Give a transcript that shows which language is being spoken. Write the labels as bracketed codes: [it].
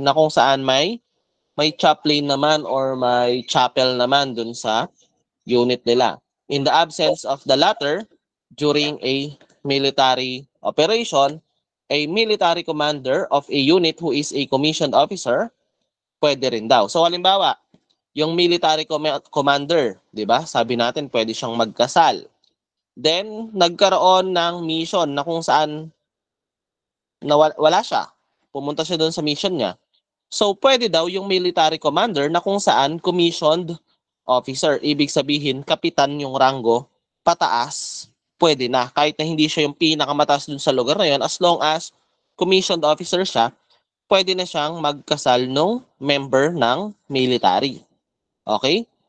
[tl] Na kung saan may chaplain naman or may chapel naman dun sa unit nila. [en] In the absence of the latter, during a military operation, a military commander of a unit who is a commissioned officer, [tl] pwede rin daw. So, halimbawa, yung military commander, di ba? Sabi natin, pwede siyang magkasal. Then, nagkaroon ng mission na kung saan wala siya. Pumunta siya doon sa mission niya. So, pwede daw yung military commander na kung saan commissioned officer. Ibig sabihin, kapitan yung rango, pataas, pwede na. Kahit na hindi siya yung pinakamataas doon sa lugar na yun, [en] as long as commissioned officer [tl] siya, pwede na siyang magkasal nung member ng military. Okay?